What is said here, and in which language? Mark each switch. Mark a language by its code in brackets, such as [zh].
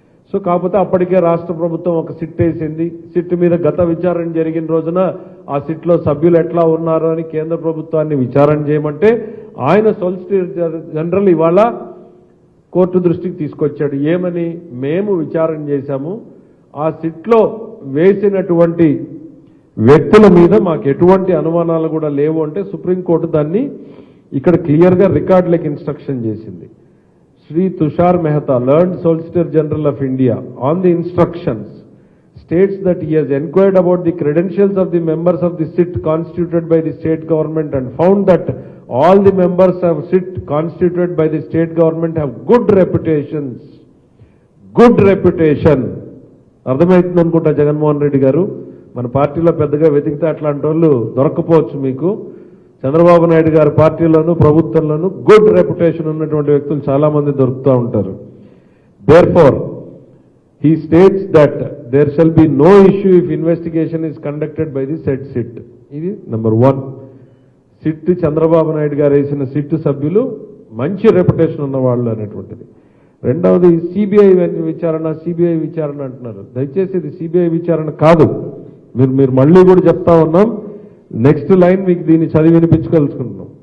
[te] So కాకపోతే అప్పటికే రాష్ట్ర ప్రభుత్వం ఒక సిట్ వేసింది. సిట్ మీద గత విచారణ జరిగిన రోజున ఆ సిట్లో సభ్యులు ఎట్లా ఉన్నారు అని కేంద్ర ప్రభుత్వాన్ని విచారణ చేయమంటే ఆయన సొలిసిటర్ జనరల్ ఇవాళ కోర్టు దృష్టికి తీసుకొచ్చాడు. ఏమని? మేము విచారణ చేశాము, ఆ సిట్లో వేసినటువంటి వ్యక్తుల మీద మాకు ఎటువంటి అనుమానాలు కూడా లేవు అంటే సుప్రీంకోర్టు దాన్ని ఇక్కడ క్లియర్గా రికార్డులకు ఇన్స్ట్రక్షన్ చేసింది. [en] Sri Tushar Mehta, learned Solicitor General of India, on the instructions, states that he has inquired about the credentials of the members of the SIT constituted by the state government and found that all the members of SIT constituted by the state government have good reputations. Good reputation. [te] అర్థమవుతుంది అనుకుంటా జగన్మోహన్ రెడ్డి గారు. మన పార్టీలో పెద్దగా వెతికితే అట్లాంటి వాళ్ళు దొరకపోవచ్చు మీకు. చంద్రబాబు నాయుడు గారి పార్టీలోనూ ప్రభుత్వంలోనూ గుడ్ రెప్యుటేషన్ ఉన్నటువంటి వ్యక్తులు చాలా మంది దొరుకుతూ ఉంటారు. [en] Therefore he states that there shall be no issue if investigation is conducted by the said SIT. [te] ఇది నెంబర్ 1. సిట్ చంద్రబాబు నాయుడు గారు వేసిన సిట్ సభ్యులు మంచి రెప్యుటేషన్ ఉన్న వాళ్ళు అనేటువంటిది. రెండవది సిబిఐ విచారణ అంటున్నారు. దయచేసి ఇది సిబిఐ విచారణ కాదు. మీరు మళ్ళీ కూడా చెప్తా ఉన్నాం. నెక్స్ట్ లైన్ మీకు దీన్ని చదివి వినిపించుకోవాల్సుకుంటున్నాం.